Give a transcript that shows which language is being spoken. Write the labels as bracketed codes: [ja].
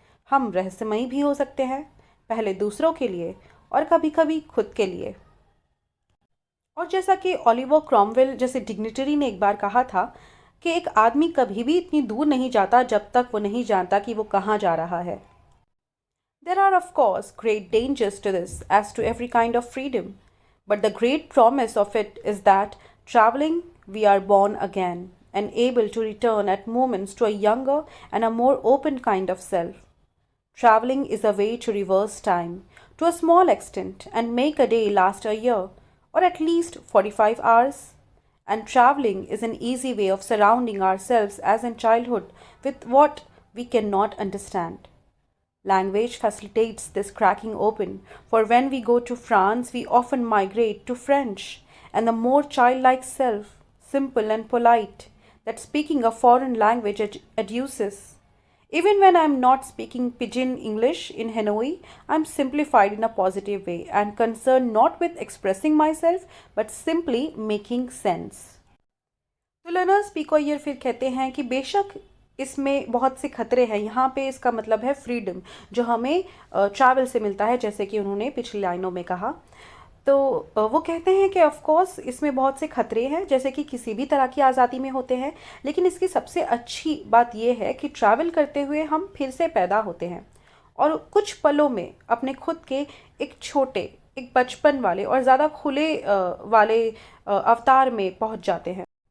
[hi] हम रहस्यमयी भी हो सकते हैं, पहले दूसरों के लिए और कभी कभी खुद के लिए। और जैसा कि ओलिवर क्रॉमवेल जैसे डिग्निटरी ने एक बार कहा था कि एक आदमी कभी भी इतनी दूर नहीं जाता जब तक वो नहीं जानता कि वो कहाँ जा रहा है। [en] There are, of course, great dangers to this, as to every kind of freedom. But the great promise of it is that, traveling, we are born again and able to return at moments to a younger and a more open kind of self. Traveling is a way to reverse time, to a small extent, and make a day last a year, or at least 45 hours. And traveling is an easy way of surrounding ourselves as in childhood with what we cannot understand. Language facilitates this cracking open, for when we go to France, we often migrate to French, and the more childlike self, simple and polite, that speaking a foreign language educes. Even when I am not speaking pidgin English in Hanoi, I am simplified in a positive way and concerned not with expressing myself but simply making sense. [hi] तो learners पिकोयर फिर कहते हैं कि बेशक इसमें बहुत से खतरे हैं। यहाँ पे इसका मतलब है फ्रीडम, जो हमें ट्रैवल से मिलता है, जैसे कि उन्होंने पिछली लाइनों में कहा। तो वो कहते हैं कि ऑफ कोर्स इसमें बहुत से खतरे हैं, जैसे कि किसी भी तरह की आज़ादी में होते हैं, लेकिन इसकी सबसे अच्छी बात यह है कि ट्रैवल करते हुए हम फिर से पैदा होते हैं और कुछ पलों में अपने खुद के एक छोटे, एक बचपन वाले और ज़्यादा खुले वाले अवतार में पहुंच जाते हैं।